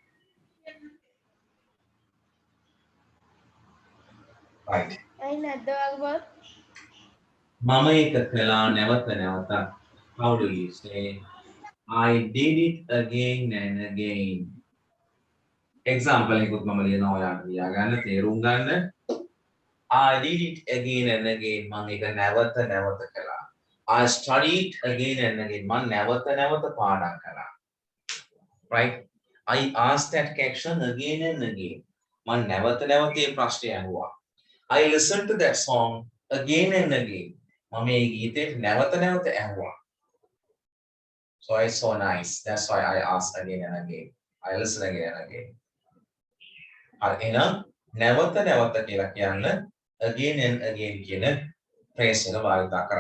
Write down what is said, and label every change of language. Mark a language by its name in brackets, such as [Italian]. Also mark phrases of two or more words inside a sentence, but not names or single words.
[English] Right. [Sinhala] I නැද්ද Mama ekakala never the never that. [English] How do you say? I did it again and again. [Sinhala] Example එකකුත් මම ලියනවා ඔයාලට ලියාගන්න තේරුම් ගන්න. [English] I did it again and again. [Sinhala] මම ඒක නැවත නැවත කළා. [English] I studied again and again. [Sinhala] මම නැවත නැවත පාඩම් කළා. [English] Right? I asked that question again and again. [Sinhala] මම නැවත නැවත මේ ප්‍රශ්නය අහුවා. [English] I listened to that song again and again. [Sinhala] මම මේ ගීතේ නැවත නැවත ඇහුවා. [English] So it's so nice. That's why I ask again and again. I listen again and again. [Sinhala] එහෙනම් නැවත නැවත කියලා කියන්න [English] again and again [Sinhala] කියන phrase එක භාවිත කරා.